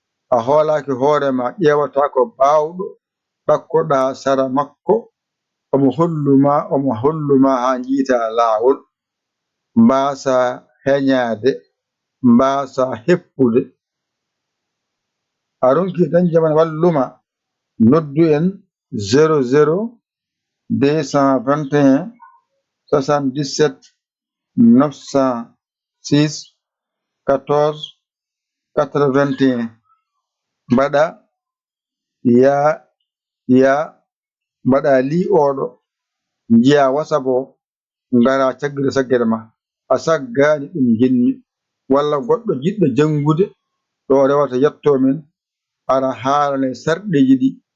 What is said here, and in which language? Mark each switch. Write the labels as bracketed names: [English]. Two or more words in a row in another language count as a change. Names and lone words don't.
[Fula] A hoolaki hoore ma, ƴeewata ko bawɗo, ɗakkoɗa sara makko, omo holluma, omo holluma ha jiita laawol. mbaasa heñaade, mbaasa heppude. A ronki dañde man walluma, noddu en [French] zéro zéro deux cent vingt et un soixante-dix-sept neuf cent six quatorze quatre-vingt-un. [Fula] Mbaɗa ya, ya, mbaɗa li oɗo, njiya WhatsApp o, ngara caggal saggere ma. A saggaani ɗum jinmi. Walla goɗɗo jiɗɗo janngude, ɗo o rewata yetto min, ara haalane sarɗeeji ɗi.